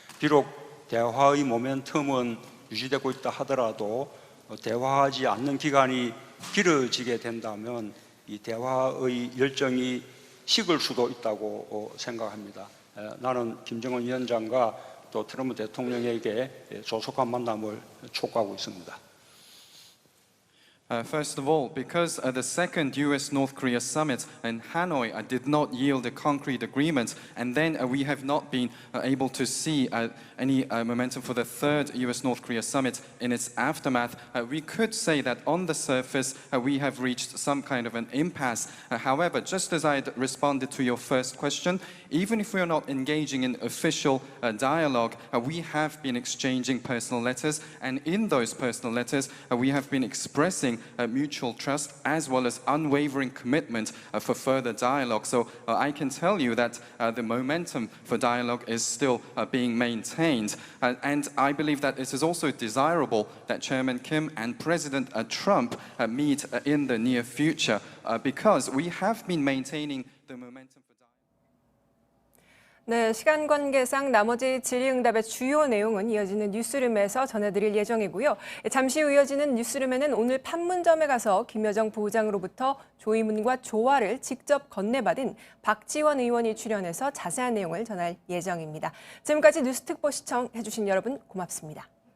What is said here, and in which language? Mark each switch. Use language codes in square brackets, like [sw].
[ko] 비록 대화의 모멘텀은 유지되고 있다 하더라도 대화하지 않는 기간이 길어지게 된다면 이 대화의 열정이 식을 수도 있다고 생각합니다. 나는 김정은 위원장과 또 트럼프 대통령에게 조속한 만남을 촉구하고 있습니다. [en] First of all, because the second US-North Korea summit in Hanoi did not yield a concrete agreement, and then we have not been able to see any momentum for the third US-North Korea summit in its aftermath, we could say that on the surface we have reached some kind of an impasse. However, just as I had responded to your first question, even if we are not engaging in official dialogue, we have been exchanging personal letters, and in those personal letters we have been expressing mutual trust as well as unwavering commitment for further dialogue. So I can tell you that the momentum for dialogue is still being maintained. And I believe that it is also desirable that Chairman Kim and President Trump meet in the near future because we have been maintaining the momentum for dialogue. [ko] 네, 시간 관계상 나머지 질의응답의 주요 내용은 이어지는 뉴스룸에서 전해드릴 예정이고요. 잠시 후 이어지는 뉴스룸에는 오늘 판문점에 가서 김여정 부부장으로부터 조의문과 조화를 직접 건네받은 박지원 의원이 출연해서 자세한 내용을 전할 예정입니다. 지금까지 뉴스특보 시청해주신 여러분 고맙습니다.